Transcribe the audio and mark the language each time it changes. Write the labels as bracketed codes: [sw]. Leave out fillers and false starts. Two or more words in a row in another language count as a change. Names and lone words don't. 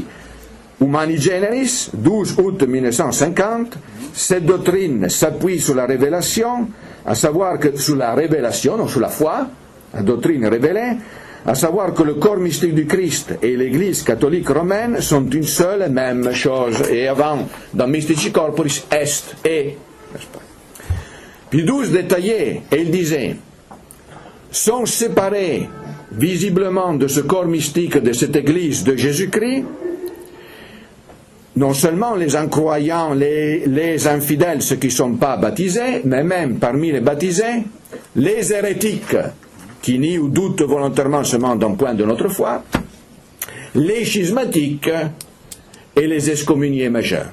[la] Humani Generis, [fr] 12 août 1950, cette doctrine s'appuie sur la révélation, à savoir que sur la révélation, non sur la foi, la doctrine révélée, à savoir que le corps mystique du Christ et l'Église catholique romaine sont une seule et même chose. Et avant, dans [la] Mystici Corporis, [fr] est et. Pie XII détaillait, et il disait, sont séparés visiblement de ce corps mystique de cette Église de Jésus-Christ, non seulement les incroyants, les infidèles, ceux qui ne sont pas baptisés, mais même parmi les baptisés, les hérétiques, qui nient ou doutent volontairement seulement d'un point de notre foi, les schismatiques et les excommuniés majeurs.